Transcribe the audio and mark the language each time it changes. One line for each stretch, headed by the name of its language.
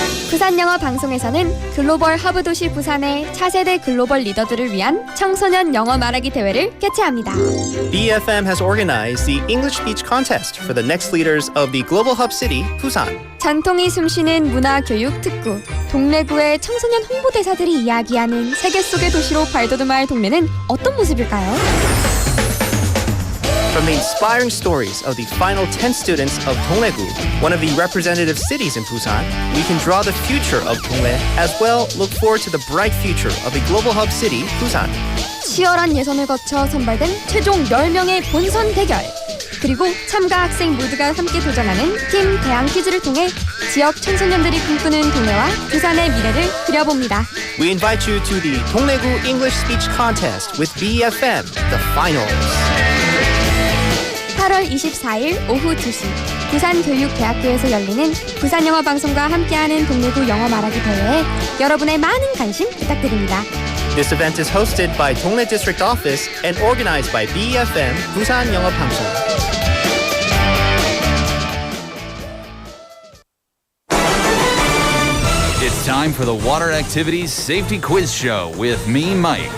Korean: 부산영어 방송에서는 글로벌 허브 도시 부산의 차세대 글로벌 리더들을 위한 청소년 영어 말하기 대회를 개최합니다.
English: BFM has organized the English Speech Contest for the next leaders of the global hub city, Busan.
Korean: 전통이 숨쉬는 문화교육 특구, 동래구의 청소년 홍보대사들이 이야기하는 세계 속의 도시로 발돋움할 동네는 어떤 모습일까요?
English: From the inspiring stories of the final 10 students of Dongdaegu, one of the representative cities in Busan, we can draw the future of Dongdae as well look forward to the bright future of the global hub city, Busan.
Korean: 치열한 예선을 거쳐 선발된 최종 10명의 본선 대결, 그리고 참가 학생 모두가 함께 도전하는 팀 대항 퀴즈를 통해 지역 청소년들이 꿈꾸는 동네와 부산의 미래를 그려봅니다.
English: We invite you to the Dongdaegu English Speech Contest with BFM, the finals.
Korean: 8월 24일 오후 2시 부산교육대학교에서 열리는 부산영어방송과 함께하는 동래구 영어 말하기 대회에 여러분의 많은 관심 부탁드립니다.
English: This event is hosted by Dongdae District Office and organized by BFM, 부산영어방송. It's time for the Water Activities Safety Quiz Show with me, Mike.